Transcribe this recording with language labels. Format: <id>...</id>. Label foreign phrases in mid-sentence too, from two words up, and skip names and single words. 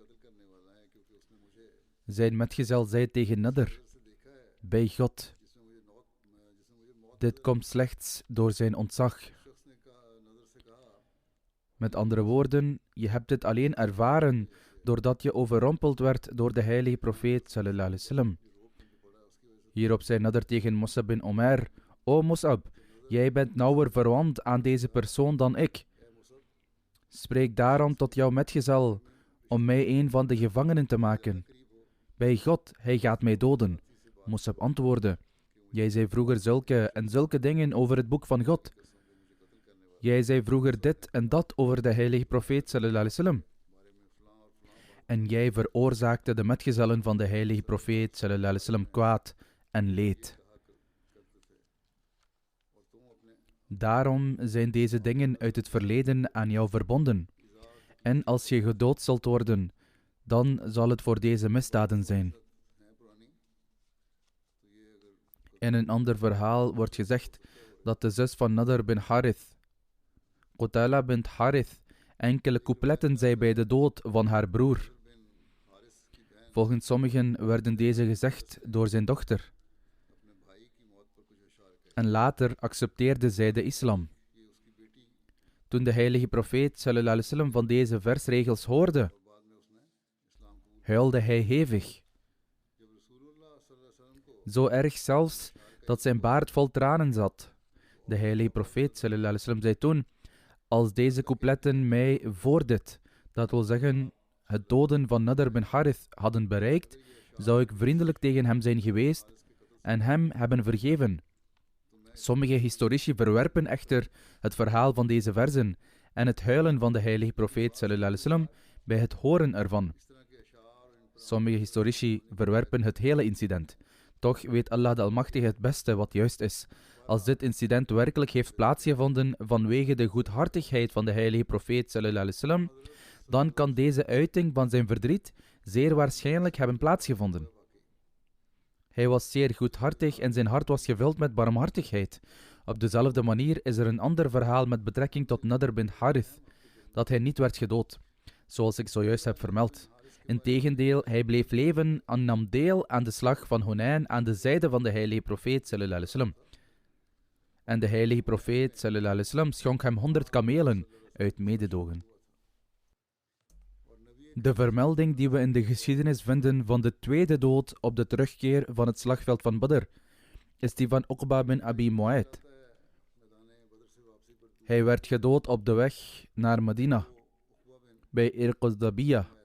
<nl>Zijn metgezel zei tegen Nadr: bij God, dit komt slechts door zijn ontzag. Met andere woorden, je hebt dit alleen ervaren doordat je overrompeld werd door de heilige profeet</nl> <ar>صلى الله عليه وسلم.</ar> <nl>Hierop zei Nadr tegen Mus'ab bin Umair: O Mus'ab, jij bent nauwer verwant aan deze persoon dan ik. Spreek daarom tot jouw metgezel om mij een van de gevangenen te maken. Bij God, hij gaat mij doden. Mus'ab antwoordde: jij zei vroeger zulke en zulke dingen over het boek van God. Jij zei vroeger dit en dat over de heilige profeet</nl> <ar>صلى الله عليه وسلم.</ar> <nl>En jij veroorzaakte de metgezellen van de heilige profeet</nl> <ar>صلى الله عليه وسلم</ar> <nl>kwaad en leed. Daarom zijn deze dingen uit het verleden aan jou verbonden. En als je gedood zult worden, dan zal het voor deze misdaden zijn. In een ander verhaal wordt gezegd dat de zus van Nadr bin Harith, Qutala bint Harith, enkele coupletten zei bij de dood van haar broer. Volgens sommigen werden deze gezegd door zijn dochter. En later accepteerde zij de islam. Toen de heilige profeet</nl> <ar>صلى الله عليه وسلم</ar> <nl>van deze versregels hoorde, huilde hij hevig. Zo erg zelfs dat zijn baard vol tranen zat. De heilige profeet</nl> <ar>صلى الله عليه وسلم</ar> <nl>zei toen: als deze coupletten mij voor dit, dat wil zeggen het doden van Nadr bin Harith, hadden bereikt, zou ik vriendelijk tegen hem zijn geweest en hem hebben vergeven. Sommige historici verwerpen echter het verhaal van deze verzen en het huilen van de heilige profeet</nl> <ar>صلى الله عليه وسلم</ar> <nl>bij het horen ervan. Sommige historici verwerpen het hele incident. Toch weet Allah de Almachtige het beste wat juist is. Als dit incident werkelijk heeft plaatsgevonden vanwege de goedhartigheid van de heilige profeet</nl> <ar>صلى الله عليه وسلم,</ar> <nl>dan kan deze uiting van zijn verdriet zeer waarschijnlijk hebben plaatsgevonden. Hij was zeer goedhartig en zijn hart was gevuld met barmhartigheid. Op dezelfde manier is er een ander verhaal met betrekking tot Nadr bin Harith, dat hij niet werd gedood, zoals ik zojuist heb vermeld. Integendeel, hij bleef leven en nam deel aan de slag van Hunain aan de zijde van de heilige profeet</nl> <ar>صلى الله عليه وسلم.</ar> <nl>En de heilige profeet</nl> <ar>صلى الله عليه وسلم</ar> <nl>schonk hem 100 kamelen uit mededogen. De vermelding die we in de geschiedenis vinden van de tweede dood op de terugkeer van het slagveld van Badr, is die van Uqba bin Abi Mu'ayt. Hij werd gedood op de weg naar Medina, bij Irquzdabiya.</nl>